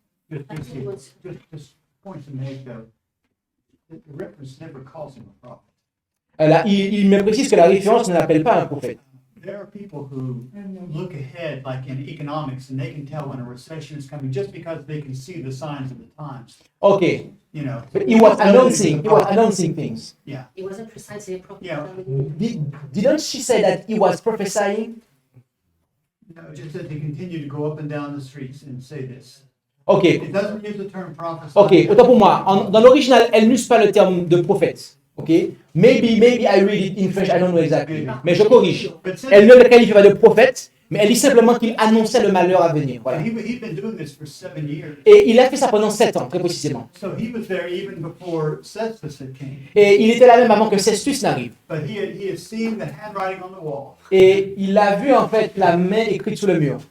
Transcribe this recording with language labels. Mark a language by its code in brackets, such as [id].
[en] Just point to make the reference never calls him a prophet. [fr] Là, il me précise que la référence ne l'appelle pas un prophète. [en] There are people who look ahead, like in economics, and they can tell when a recession is coming just because they can see the signs of the times. Okay, You know. but he was announcing things. Yeah. It wasn't precisely a prophet. Yeah. Didn't she say that he was prophesying? No, just that they continue to go up and down the streets and say this. Okay, It doesn't use the term prophesy. [fr] ok, autant pour moi. Dans l'original, elle n'use pas le terme de prophète. [en] Ok, maybe I read it in French, I don't know exactly. [fr] Mais je corrige. [en] But since [fr] Elle ne le qualifie pas de prophète, mais elle dit simplement qu'il annonçait le malheur à venir. Voilà. [en] he'd been doing this for 7 years. [fr] Et il a fait ça pendant 7 ans, très précisément. [en] So he was there even before Cestus had came. [fr] Et il était là même avant que Cestus n'arrive. [en] But he had seen the handwriting on the wall. [fr] Et il a vu en fait la main écrite sur le mur.